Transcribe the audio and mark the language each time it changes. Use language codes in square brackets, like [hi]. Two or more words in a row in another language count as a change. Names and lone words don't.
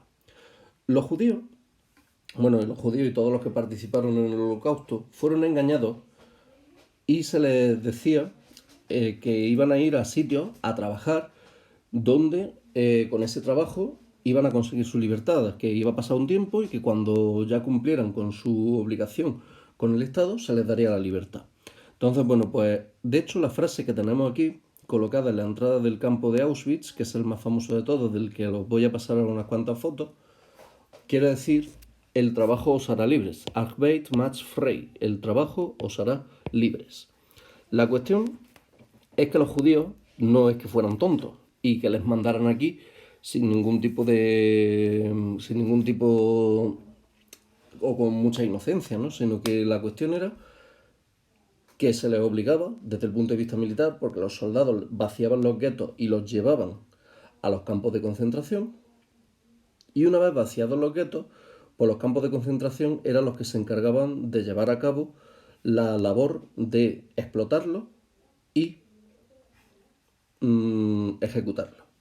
[es] Los judíos y todos los que participaron en el Holocausto fueron engañados y se les decía que iban a ir a sitios a trabajar donde con ese trabajo iban a conseguir su libertad, que iba a pasar un tiempo y que cuando ya cumplieran con su obligación con el Estado se les daría la libertad. Entonces, bueno, pues de hecho la frase que tenemos aquí colocada en la entrada del campo de Auschwitz, que es el más famoso de todos, del que os voy a pasar unas cuantas fotos, quiere decir: el trabajo os hará libres. [de] Arbeit macht frei. [es] El trabajo os hará libres. La cuestión es que los judíos no es que fueran tontos y que les mandaran aquí sin ningún tipo o con mucha inocencia, ¿no? Sino que la cuestión era que se les obligaba desde el punto de vista militar, porque los soldados vaciaban los guetos y los llevaban a los campos de concentración, y una vez vaciados los guetos, pues los campos de concentración eran los que se encargaban de llevar a cabo la labor de explotarlos y ejecutarlos.